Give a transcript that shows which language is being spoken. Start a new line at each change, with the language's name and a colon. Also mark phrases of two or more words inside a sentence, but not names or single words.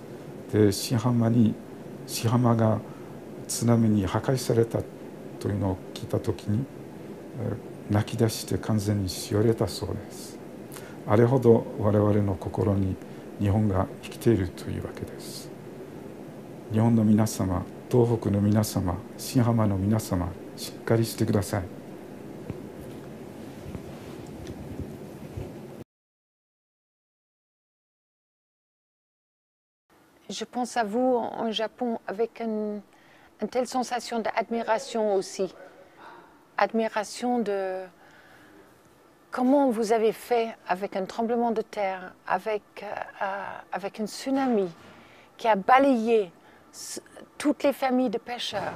Japanese: で新浜が津波に破壊されたというのを聞いたときに泣き出して完全にしおれたそうです。あれほど我々の心に日本が生きているというわけです。日本の皆様、東北の皆様、新浜の皆様、しっかりしてください。
French: Je pense à vous en Japon avec une telle sensation d'admiration aussi. Admiration de comment vous avez fait avec un tremblement de terre, avec un tsunami qui a balayé toutes les familles de pêcheurs.